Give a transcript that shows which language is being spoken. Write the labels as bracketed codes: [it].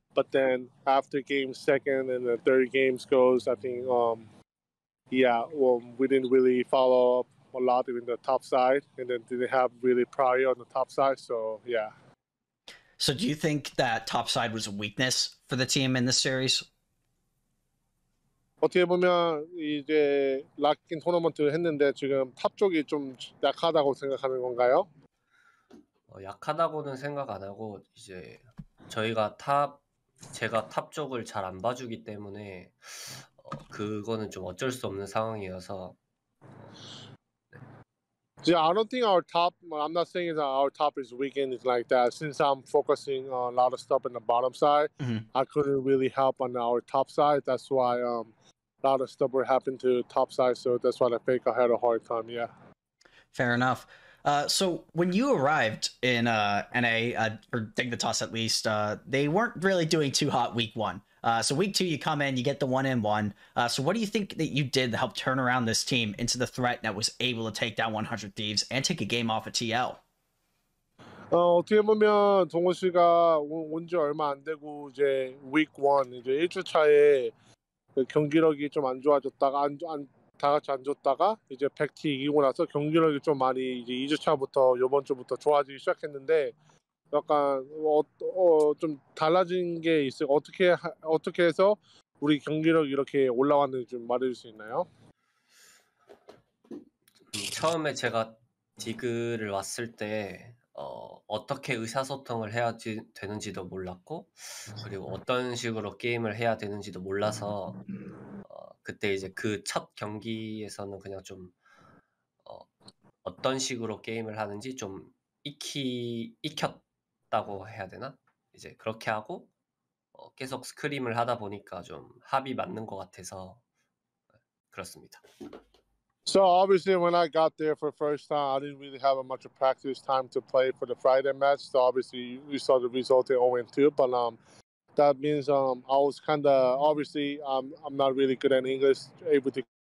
[en] But then after game second and the third games goes, I think, we didn't really follow up a lot in the top side, and then didn't have really prior on the top side. So yeah. So do you think that Topside was a weakness for the team in this series? [ko] 어떻게 보면 이제 락인 토너먼트 했는데 지금 탑 쪽이 좀 약하다고 생각하는 건가요? 약하다고는 생각 안 하고 이제 제가 탑 쪽을 잘 안 봐주기 때문에 그거는 좀 어쩔 수 없는 상황이어서. [en] Yeah, I don't think our top. I'm not saying that our top is weakened like that. Since I'm focusing on a lot of stuff in the bottom side, I couldn't really help on our top side. That's why a lot of stuff were happening to top side. So that's why I think I had a hard time. Yeah. Fair enough. So when you arrived in NA, or Dignitas at least, they weren't really doing too hot week one. So week two, you come in, you get the 1-1. So what do you think that you did to help turn around this team into the threat that was able to take down 100 Thieves and take a game off of TL? [ko] 어떻게 보면 동호 씨가 온 지 얼마 안 되고 이제 week 1 이제 1주 차에 경기력이 좀 안 좋아졌다가 다 같이 안 좋다가 이제 100T 이기고 나서 경기력이 좀 많이 이제 2주 차부터 이번 주부터 좋아지기 시작했는데 약간 좀 달라진 게 있어요. 어떻게 해서 우리 경기력이 이렇게 올라왔는지 좀 말해줄 수 있나요? 처음에 제가 디그를 왔을 때 어떻게 의사소통을 해야 되는지도 몰랐고 그리고 어떤 식으로 게임을 해야 되는지도 몰라서 그때 이제 그 첫 경기에서는 그냥 좀 어떤 식으로 게임을 하는지 좀 익혔다고 해야 되나? 이제 그렇게 하고 계속 스크림을 하다 보니까 좀 합이 맞는 것 같아서 그렇습니다. [en] So obviously when I got there for the first time, I didn't really have much of practice time to play for the Friday match. So obviously we saw the result in 0-2, but that means I was kind of obviously I'm not really good at English, able to.